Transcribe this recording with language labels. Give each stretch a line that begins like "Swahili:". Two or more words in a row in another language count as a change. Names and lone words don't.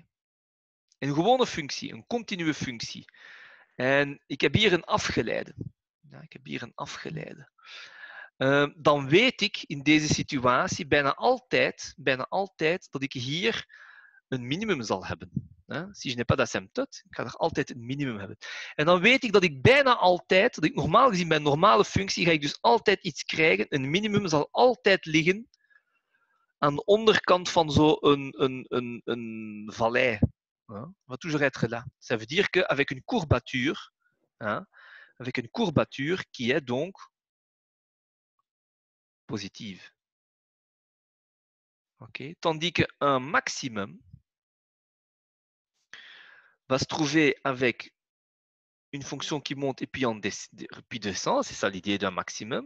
Dutch: Een gewone functie, een continue functie. En ik heb hier een afgeleide. Ja, ik heb hier een afgeleide. Dan weet ik in deze situatie bijna altijd dat ik hier een minimum zal hebben.
French: Si je n'ai pas d'asymptote,
Dutch: ik ga er altijd een minimum hebben. En dan weet ik dat ik bijna altijd, dat ik normaal gezien bij een normale functie, ga ik dus altijd iets krijgen. Een minimum zal altijd liggen aan de onderkant van zo'n vallei.
French: Va toujours être là. Ça veut dire qu'avec une courbature, avec une courbature qui est donc positive. Okay. Tandis qu'un maximum va se trouver avec une fonction qui monte et puis descend, c'est ça l'idée d'un maximum.